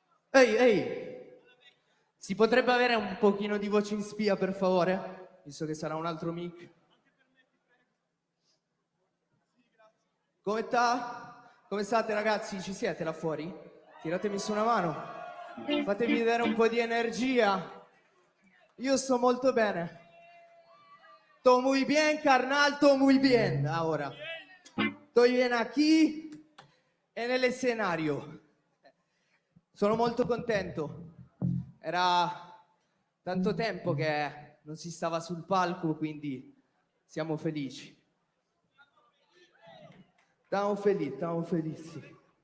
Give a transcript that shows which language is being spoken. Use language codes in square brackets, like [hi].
[it] Ehi, ehi, si potrebbe avere un pochino di voce in spia, per favore? Visto che sarà un altro mic. Come sta? Come state, ragazzi? Ci siete là fuori? Tiratemi su una mano. Fatemi vedere un po' di energia. Io sto molto bene. Sto [es] muy bien, carnal, sto muy bien. Ahora. Estoy bien aquí [it] e nell'escenario. Sono molto contento. Era tanto tempo che non si stava sul palco, quindi siamo felici. Stiamo felici.